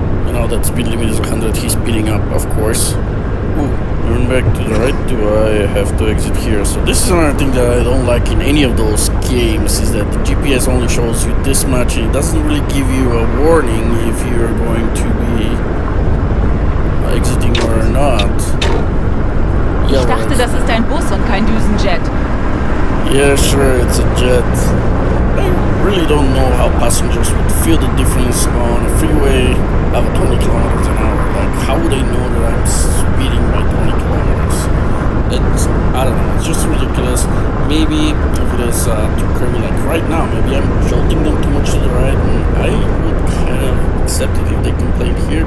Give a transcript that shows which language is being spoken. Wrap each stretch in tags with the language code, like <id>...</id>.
<en>Now that speed limit is 100, he's speeding up, of course. Ooh, Nuremberg to the right. Do I have to exit here? So this is another thing that I don't like in any of those games, is that the GPS only shows you this much and it doesn't really give you a warning if you're going to be exiting or not.</en> <de>Ich dachte, das ist ein Bus und kein Düsenjet.</de> <en>Yeah, sure, it's a jet. I really don't know how passengers would feel the difference on a freeway of 20 kilometers an hour. Like, how would they know that I'm speeding by 20 kilometers? It's, I don't know, it's just ridiculous. Maybe if it is too curvy, like right now, maybe I'm jolting them too much to the right, and I would kind of accept it if they complain here.</en>